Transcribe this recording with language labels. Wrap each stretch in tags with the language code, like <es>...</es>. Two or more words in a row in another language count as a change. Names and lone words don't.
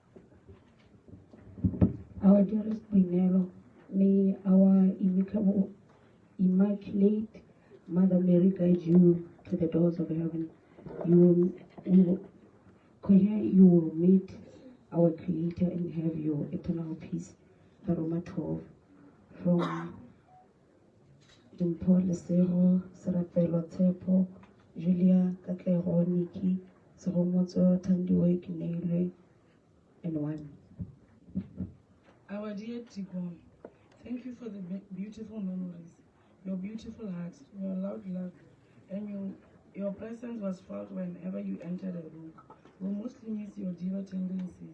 <en>Our dearest Boineelo, may our immaculate Mother Mary guide you to the doors of heaven. You will meet our Creator and have your eternal peace. The Roma 12 from Dimpo Lesego, Serapelo Tepo, Julia Katlego, Nikki, Seromotso, Tandiwe, Kineile, and one. Our dear Tigon, thank you for the beautiful memories, your beautiful heart, your loud laugh, and your presence was felt whenever you entered a room. We mostly miss your diva tendencies.</en>